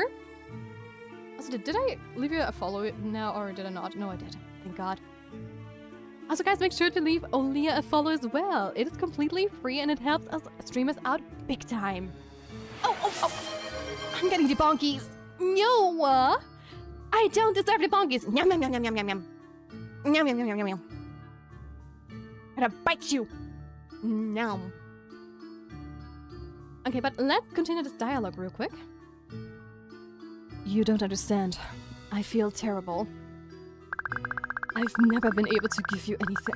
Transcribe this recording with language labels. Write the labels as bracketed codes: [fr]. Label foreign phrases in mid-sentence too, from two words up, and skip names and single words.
[en] Also, did I leave you a follow now or did I not? No, I did. Thank God. Also, guys, make sure to leave Olia a follow as well. It is completely free and it helps us streamers out big time. Oh! I'm getting the bonkies. No! I don't deserve the bonkies. Yum, yum, yum, yum, yum, yum, yum. Yum, yum, yum, yum, yum, yum. I'm gonna bite you. No. Okay, but let's continue this dialogue real quick. You don't understand. I feel terrible. I've never been able to give you anything.